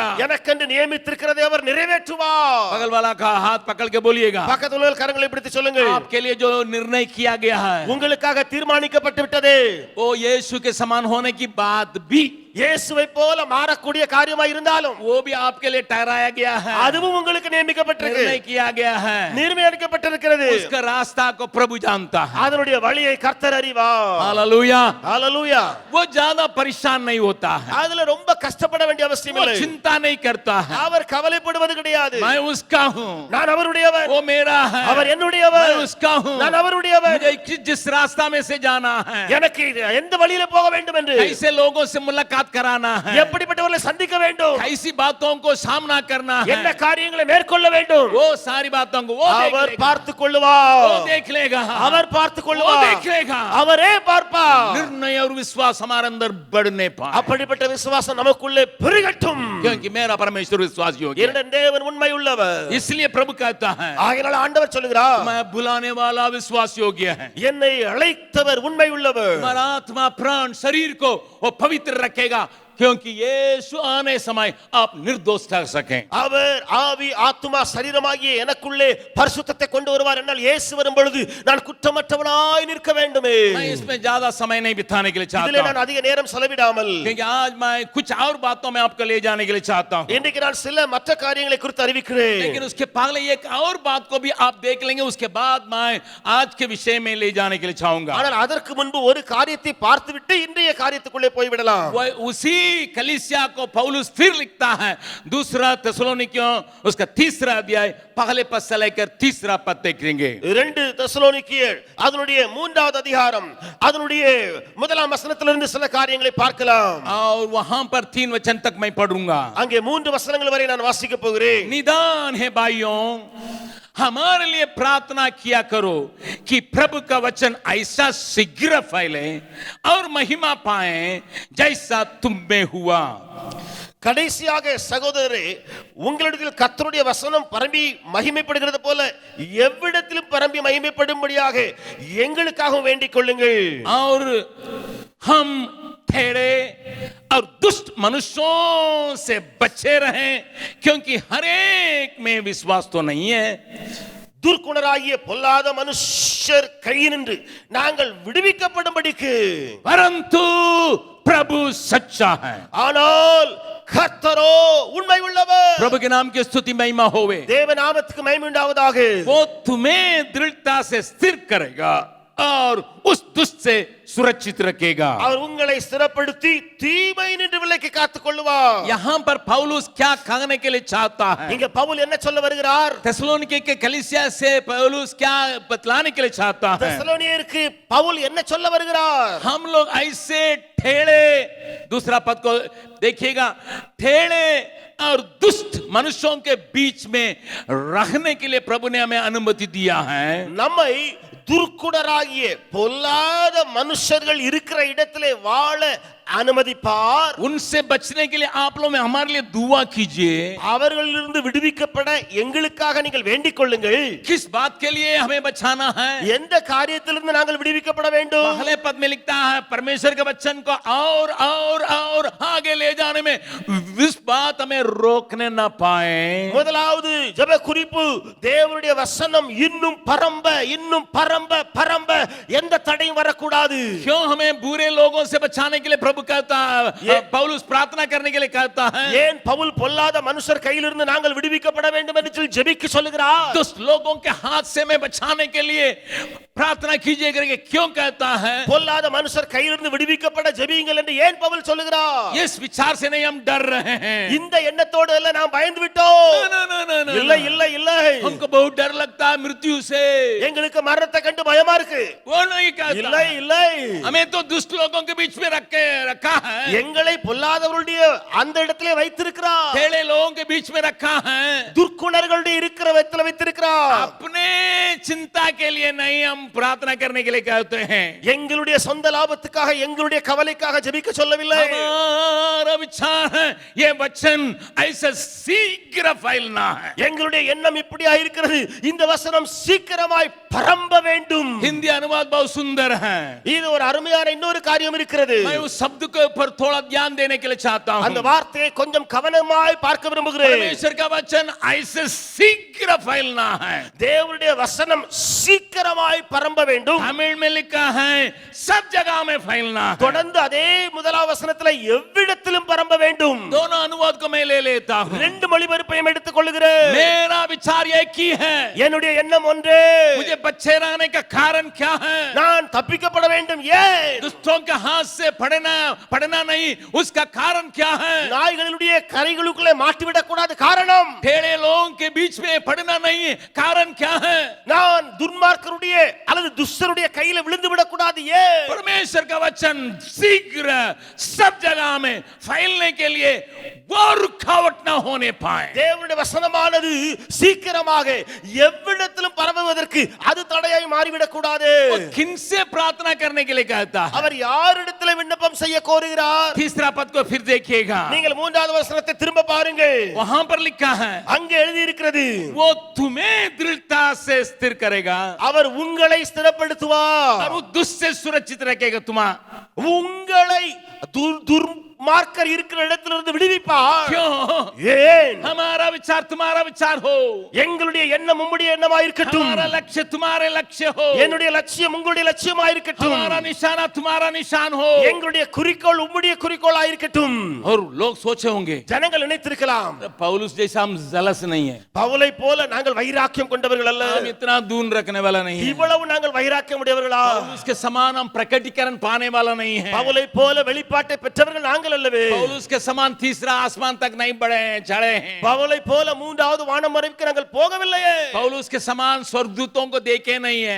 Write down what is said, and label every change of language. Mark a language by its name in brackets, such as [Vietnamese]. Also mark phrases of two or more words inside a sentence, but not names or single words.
[Tamil] எனக்கென்று நியமித்திருக்கிறதை அவர் நிறைவேற்றுவார். [Hindi] बगल वाला का हाथ पकड़ के बोलिएगा, [Tamil] பக்கத்துல உள்ள கரங்களை பிடித்து சொல்லுங்கள், [Hindi] आपके लिए जो निर्णय किया गया है [Tamil] உங்களுக்காக தீர்மானிக்கப்பட்டு விட்டது. [Hindi] वो यीशु के समान होने की बात भी, [Tamil] இயேசுவை போல மாறக்கூடிய காரியமாய் இருந்தாலும் [Hindi] वो भी आपके लिए ठहराया गया है, [Tamil] அதுவும் உங்களுக்கு நியமிக்கப்பட்டிருக்கு, [Hindi] निर्णय किया गया है। [Tamil] நிர்ணயிக்கப்பட்டிருக்கிறது. [Hindi] उसका रास्ता को प्रभु जानता है। [Tamil] அதனுடைய வழியை கர்த்தர் அறிவார். [Hindi] हालेलुया, [Tamil] ஹalleluya. [Hindi] वो ज्यादा परेशान नहीं होता है, [Tamil] அதுல ரொம்ப கஷ்டப்பட வேண்டிய அவசியம் [Hindi] वो [Tamil] இல்லை. [Hindi] चिंता नहीं करता है। [Tamil] அவர் கவலைப்படுவது கிடையாது. [Hindi] मैं उसका हूँ, [Tamil] நான் அவருடையவர், [Hindi] वो मेरा है, [Tamil] அவர் [Hindi] मैं [Tamil] என்னுடையவர், [Hindi] उसका हूँ। [Tamil] நான் அவருடையவர். [Hindi] मुझे जिस रास्ता में से जाना है, [Tamil] எனக்கு எந்த வழியில போக வேண்டும் என்று, [Hindi] कैसे लोगों से मुलाकात कराना है, [Tamil] எப்படிப்பட்டவர்களை சந்திக்க வேண்டும், [Hindi] कैसी बातों को सामना करना [Tamil] என்ன [Hindi] है, [Tamil] காரியங்களை மேற்கொள்ள வேண்டும், [Hindi] वो सारी बातों को वो देख [Tamil] அவர் [Hindi] लेगा। [Tamil] பார்த்துக் கொள்ளுவார். [Hindi] वो देख लेगा, [Tamil] அவர் பார்த்துக் [Hindi] वो [Tamil] கொள்ளுவார். [Hindi] देख लेगा। [Tamil] அவரே பார்ப்பார். [Hindi] निर्णय और विश्वास हमारे अंदर बढ़ने पाए, [Tamil] அப்படிப்பட்ட விசுவாசம் நமக்குள்ளே பெருகட்டும். [Hindi] क्योंकि मेरा परमेश्वर विश्वास योग्य है। [Tamil] என்னுடைய தேவன் உண்மை உள்ளவர். [Hindi] इसलिए प्रभु कहता है, [Tamil] ஆகையால் ஆண்டவர் சொல்கிறார், [Hindi] मैं बुलाने वाला विश्वास योग्य है। [Tamil] என்னை அழைத்தவர் உண்மை உள்ளவர். [Hindi] हमारा आत्मा प्राण शरीर को वो पवित्र रखेगा, क्योंकि यीशु आने समय आप निर्दोष कर सकें। [Tamil] அவர் ஆவி ஆத்துமா சரீரமாகிய எனக்குள்ளே பரிசுத்தத்தை கொண்டு வருவார் என்றால் இயேசு வரும் பொழுது நான் குற்றமற்றவனாய் நிற்க வேண்டுமே. [Hindi] मैं इसमें ज्यादा समय नहीं बिताने के लिए [Tamil] இதிலே [Hindi] चाहता हूं, [Tamil] நான் அதிக நேரம் செலவிடாமல், [Hindi] क्योंकि आज मैं कुछ और बातों में आपको ले जाने के लिए चाहता हूं। [Tamil] இன்றைக்கு நான் சில மற்ற காரியங்களை குறித்து அறிவிக்கிறேன். [Hindi] लेकिन उसके पहले एक और बात को भी आप देख लेंगे, उसके बाद मैं आज के विषय में ले जाने के लिए चाहूंगा। [Tamil] ஆனால் அதற்கு முன்பு ஒரு காரியத்தை பார்த்துவிட்டு இன்றைய காரியத்துக்குள்ளே போய்விடலாம். [Hindi] वो उसी कलीसिया को पौलुस फिर लिखता है, दूसरा தெசலோனிக்கியோं उसका तीसरा अध्याय पहले पद से लेकर तीसरा पद देखेंगे। [Tamil] 2 தெசலோனிக்கேயர் அதனுடைய 3வது அதிகாரம் அதனுடைய முதலாம் வசனத்திலிருந்து சில காரியங்களை பார்க்கலாம். [Hindi] और वहां पर 3 वचन तक मैं पढ़ूंगा। [Tamil] அங்கே 3 வசனங்கள் வரை நான் வாசிக்க போகிறேன். [Hindi] निदान है भाइयों, हमारे लिए प्रार्थना किया करो कि प्रभु का वचन ऐसा शीघ्र फैले और महिमा पाए जैसा तुम में हुआ। [Tamil] கடைசியாக சகோதரரே, உங்களிடத்தில் கர்த்தருடைய வசனம் பரம்பி மகிமைப்படுகிறது போல எவ்விடத்திலும் பரம்பி மகிமைப்படும்படியாக எங்களுக்காக வேண்டிக் கொள்ளுங்கள். [Hindi] और हम टेढ़े और दुष्ट मनुष्यों से बचे रहें, क्योंकि हर एक में विश्वास तो नहीं है। [Tamil] துர்க்குணராகிய பொல்லாத மனுஷர் கையினின்று நாங்கள் விடுவிக்கப்படும்படிக்கு, [Hindi] परंतु प्रभु सच्चा है। [Tamil] ஆனால் கர்த்தரோ உண்மை உள்ளவர். [Hindi] प्रभु के नाम की स्तुति महिमा होवे। [Tamil] தேவ நாமத்துக்கு மகிமை உண்டாவதாக. [Hindi] वो तुम्हें दृढ़ता से स्थिर करेगा और उस दुष्ट से सुरक्षित रखेगा। [Tamil] அவர் उங்களை स्थिरப்படுத்தி தீமை நின்று விலக்கி காத்துக் கொள்வார். [Hindi] यहाँ पर पौलुस क्या कहने के लिए चाहता है? [Tamil] இங்க பவுல் என்ன சொல்ல வருகிறார்? [Hindi] தெசலோனிके के कलीसिया से पौलुस क्या बतलाने के लिए चाहता है? [Tamil] தெசலோனியருக்கு பவுல் என்ன சொல்ல வருகிறார்? [Hindi] हम लोग ऐसे ठेड़े, दूसरा पद को देखिएगा, ठेड़े और दुष्ट मनुष्यों के बीच में रहने के लिए प्रभु ने हमें अनुमति दिया है। [Tamil] நம்மை துர்க்குணராகிய பொல்லாத மனுஷர்கள் இருக்கிற இடத்திலே வாழ அனுமதிப்பார். [Hindi] उनसे बचने के लिए आप लोग हमारे लिए दुआ कीजिए। [Tamil] அவர்களிலிருந்து விடுவிக்கப்பட எங்களுக்காக நீங்கள் வேண்டிக் கொள்ளுங்கள். [Hindi] किस बात के लिए हमें बचाना है? [Tamil] எந்த காரியத்திலிருந்து நாங்கள் விடுவிக்கப்பட வேண்டும்? [Hindi] पहले पद में लिखता है, परमेश्वर के वचन को और आगे ले जाने में इस बात हमें रोकने ना पाए। [Tamil] முதலாவது ஜெப குறிப்பு, தேவனுடைய வசனம் இன்னும் பரம்ப எந்த தடையும் வரக்கூடாது. [Hindi] क्यों हमें बुरे लोगों से बचाने के लिए प्रभु कहता है, पौलुस प्रार्थना करने के लिए कहता है? [Tamil] ஏன் பவுல் பொல்லாத மனுஷர் கையிலிருந்து நாங்கள் விடுவிக்கப்பட வேண்டும் என்று சொல்லி ஜெபிக்க சொல்லுகிறார்? [Hindi] दुष्ट लोगों के हाथ से मैं बचाने के लिए प्रार्थना कीजिए करके क्यों कहता है? [Tamil] பொல்லாத மனுஷர் கையிலிருந்து விடுவிக்கப்பட ஜெபியுங்கள் என்று ஏன் பவுல் சொல்லுகிறார்? [Hindi] इस विचार से नहीं हम डर रहे हैं। [Tamil] இந்த எண்ணத்தோடு எல்லாம் நாம் பயந்து விட்டோம். இல்லை [Hindi] हमको बहुत डर लगता है मृत्यु से। [Tamil] எங்களுக்கு மரணத்தை கண்டு பயமா இருக்கு. [Hindi] वो नहीं कहता। [Tamil] இல்லை [Hindi] हमें तो दुष्ट लोगों के बीच में रखा है। [Tamil] எங்களை பொல்லாதவருடைய அந்த இடத்திலே வைத்திருக்கிறார். [Hindi] टेढ़े लोगों के बीच में रखा है। [Tamil] துர்க்குணர்களுடைய இருக்கிற இடத்துல வைத்திருக்கிறார். [Hindi] अपने चिंता के लिए नहीं हम प्रार्थना करने के लिए कहते हैं। [Tamil] எங்களுடைய சொந்த லாபத்துக்காக எங்களுடைய கவலைக்காக ஜெபிக்க சொல்லவில்லை. [Hindi] हमारा विचार है ये वचन ऐसे शीघ्र फैलना है। [Tamil] எங்களுடைய எண்ணம் இப்படியா இருக்கிறது, இந்த வசனம் சீக்கிரமாய் பரம்ப வேண்டும். [Hindi] हिंदी अनुवाद बहुत सुंदर है। [Tamil] இது ஒரு அருமையான இன்னொரு காரியம் இருக்கிறது. [Hindi] मैं उस शब्द के ऊपर थोड़ा ध्यान देने के लिए चाहता हूं। [Tamil] அந்த வார்த்தையை கொஞ்சம் கவனமாய் பார்க்க விரும்புகிறேன். [Hindi] परमेश्वर का वचन ऐसे शीघ्र फैलना है। [Tamil] தேவனுடைய வசனம் சீக்கிரமாய் பரம்ப வேண்டும். [Hindi] तमिल में लिखा है सब जगह में फैलना है। [Tamil] தொடர்ந்து அதே முதலாவது வசனத்துல எவ்விடத்திலும் பரம்ப வேண்டும். [Hindi] दोनों अनुवाद को मैं ले लेता हूं। [Tamil] ரெண்டு மொழிபெயர்ப்பையும் எடுத்துக் கொள்கிறேன். [Hindi] मेरा विचार एक ही है। [Tamil] என்னுடைய எண்ணம் ஒன்றே. [Hindi] मुझे बच्चे रहने का कारण क्या है? [Tamil] நான் தப்பிக்கப்பட வேண்டும். ஏன்? [Hindi] दुष्टों के हाथ से पड़ना नहीं, उसका कारण क्या है? [Tamil] நாய்களுடைய கரைகளுக்குள்ளே மாட்டிவிடக் கூடாது. காரணம்? [Hindi] टेढ़े लोगों के बीच में पड़ना नहीं, कारण क्या है? [Tamil] நான் துன்மார்க்கருடைய அல்லது துஷ்டருடைய கையில விழுந்து விடக் கூடாது. ஏன்? [Hindi] परमेश्वर का वचन शीघ्र सब जगह में फैलने के लिए वो रुकावट ना होने पाए। [Tamil] தேவனுடைய வசனமானது சீக்கிரமாக எவ்விடத்திலும் பரவுவதற்கு அது தடையாய் மாறிவிடக் கூடாது. [Hindi] किनसे प्रार्थना करने के लिए कहता है? [Tamil] அவர் யாரிடத்தில் விண்ணப்பம் செய்ய கோருகிறார்? [Hindi] तीसरा पद को फिर देखिएगा। [Tamil] நீங்கள் மூன்றாவது வசனத்தை திரும்ப பாருங்கள். [Hindi] वहां पर लिखा है [Tamil] அங்கே எழுதி இருக்கிறது, [Hindi] वो तुम्हें दृढ़ता से स्थिर करेगा [Tamil] அவர் உங்களை ஸ்திரப்படுத்துவார். [Hindi] और वो दुष्ट से सुरक्षित रखेगा। [Tamil] உங்களை துர்மார்க்கர் இருக்கிற இடத்திலிருந்து விடுவிப்பார். [Hindi] क्यों? [Tamil] ஏன்? [Hindi] हमारा विचार तुम्हारा विचार हो, [Tamil] எங்களுடைய எண்ணம் உம்முடைய எண்ணமாய் இருக்கட்டும். [Hindi] हमारा लक्ष्य तुम्हारे लक्ष्य हो, [Tamil] என்னுடைய லட்சியம் உங்களுடைய லட்சியமாய் இருக்கட்டும். [Hindi] हमारा निशाना तुम्हारा निशान हो। [Tamil] எங்களுடைய குறிக்கோள் உம்முடைய குறிக்கோளாய் இருக்கட்டும். [Hindi] और लोग सोचे होंगे [Tamil] ஜனங்கள் நினைத்திருக்கலாம், [Hindi] पौलुस जैसा हम जलस नहीं है, [Tamil] பவுலை போல நாங்கள் வைராக்கியம் கொண்டவர்கள் அல்ல, [Hindi] हम इतना दूर रखने वाला नहीं है, [Tamil] இவ்வளவு நாங்கள் வைராக்கியம் உடையவர்களா, [Hindi] पौलुस के समान हम प्रकटीकरण पाने वाला नहीं है, [Tamil] பவுலை போல வெளிப்பாட்டை பெற்றவர்கள் நாங்கள் அல்லவே, [Hindi] पौलुस के समान तीसरा आसमान तक नहीं बढ़े हैं, चढ़े हैं, [Tamil] பவுலை போல மூன்றாவது வானம் வரைக்கும் நாங்கள் போகவில்லையே, [Hindi] पौलुस के समान स्वर्गदूतों को देखे नहीं है,